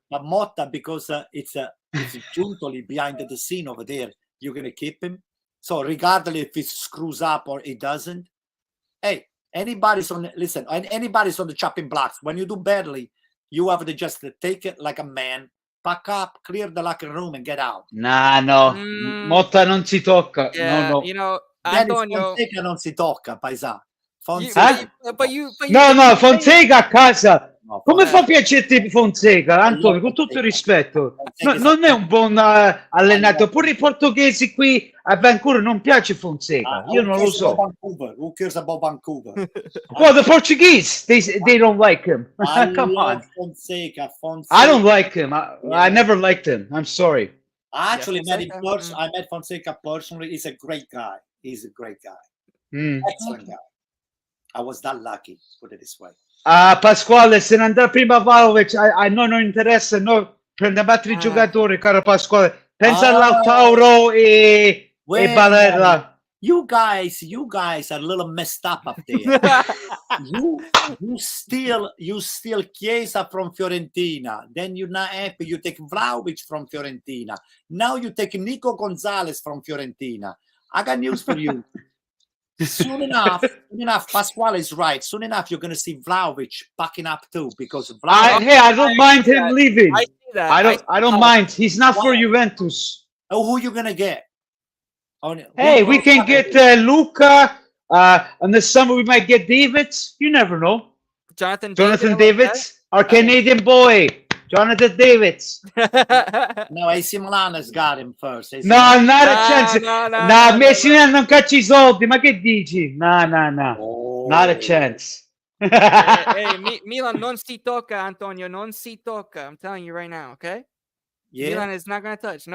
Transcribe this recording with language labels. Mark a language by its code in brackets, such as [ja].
[en] But Motta, because it's Giuntoli behind the scene over there, you're gonna keep him. So regardless if he screws up or he doesn't, hey, anybody's on the chopping blocks. When you do badly, you have to just take it like a man, pack up, clear the locker room, and get out. [it] No. Motta non si tocca. [en] Yeah, No. you know, Antonio. [it] Fonseca non si tocca, paesà. Fonseca. No, Fonseca a casa. Come fa piacerti Fonseca, Antonio? Con tutto il rispetto, non è un buon allenatore. Pure i portoghesi qui a Vancouver non piace Fonseca. Io non lo so. [en] Who cares about Vancouver? Well, the Portuguese, they don't like him. Come on. Fonseca. I don't like him. I never liked him. I'm sorry. I actually met him personally. I met Fonseca personally. He's a great guy. Excellent guy. I was that lucky, put it this way. [it] Pasquale, se ne andrà prima Vlahovic, a noi non interessa, noi prendiamo altri giocatori, caro Pasquale. Pensa a Lautaro e Barella. [en] You guys are a little messed up there. you steal Chiesa from Fiorentina. Then you're not happy. You take Vlahovic from Fiorentina. Now you take Nico Gonzalez from Fiorentina. I got news for you. Soon enough, Pasquale is right. Soon enough, you're going to see Vlahovic backing up too, because I don't mind him leaving. I see that. I don't mind. He's not for Juventus. Oh, who are you going to get? Hey, we can get Luca. In the summer, we might get Davids. You never know. Jonathan Davids, our Canadian boy. Jonathan Davids. No, AC Milan has got him first. No, not a chance. [it] No, Messi non caccia I soldi, ma che dici? [en] No. Not a chance. [it] hey, Milan non si tocca, Antonio, non si tocca. [en] I'm telling you right now, okay? Yeah. Milan is not going to touch.